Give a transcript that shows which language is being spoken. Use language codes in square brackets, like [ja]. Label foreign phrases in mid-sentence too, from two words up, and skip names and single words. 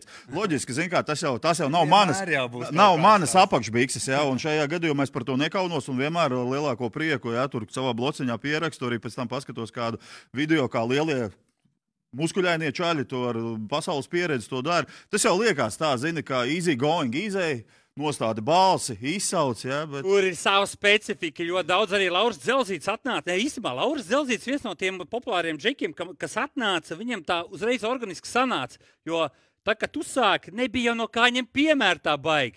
[lv] Loģiski, zin kā, tas jau nav manas apakšbikses, jā, un šajā gadījumā es par to nekaunos. Un vienmēr lielāko prieku, ja tur savā blociņā pierakstu, arī pēc tam paskatos kādu video, kā lielie muskuļainie čaļi to ar pasaules pieredzi to dara. Tas jau liekas tā, zini, kā [en] easy going, easy, [lv] nostāda balsi, izsauc, ja, bet... Tur ir sava specifika, ļoti daudz arī Lauris Dzelzīts atnāca. Īstenībā Lauris Dzelzīts viens no tiem populāriem džekiem, kas atnāca, viņam tā uzreiz organiski sanāca, jo tā, kad tu sāki, nebija jau no kā ņem piemēru tā baigi.